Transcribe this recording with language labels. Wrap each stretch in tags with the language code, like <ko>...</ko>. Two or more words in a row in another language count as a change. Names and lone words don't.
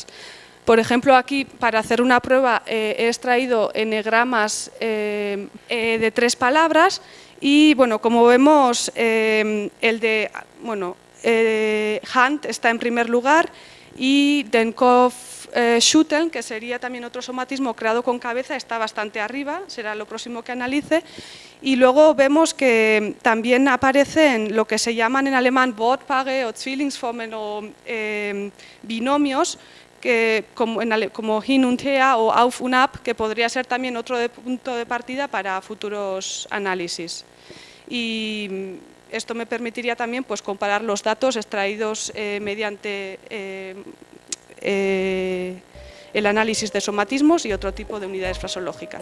<es>Por ejemplo, aquí para hacer una prueba he extraído enegramas de 3 palabras y, como vemos, el de Hand está en primer lugar y</es> <de>Denkov Schütteln,</de> <es>que sería también otro somatismo creado con cabeza, está bastante arriba, será lo próximo que analice. Y luego vemos que también aparecen lo que se llaman en alemán Wortpaare o Zwillingsformen o binomios, como</es> <de>hin und her</de> <es>o</es> <de>auf und ab,</de> <es>que podría ser también otro punto de partida para futuros análisis. Y esto me permitiría también pues, comparar los datos extraídos mediante el análisis de somatismos y otro tipo de unidades fraseológicas.</es>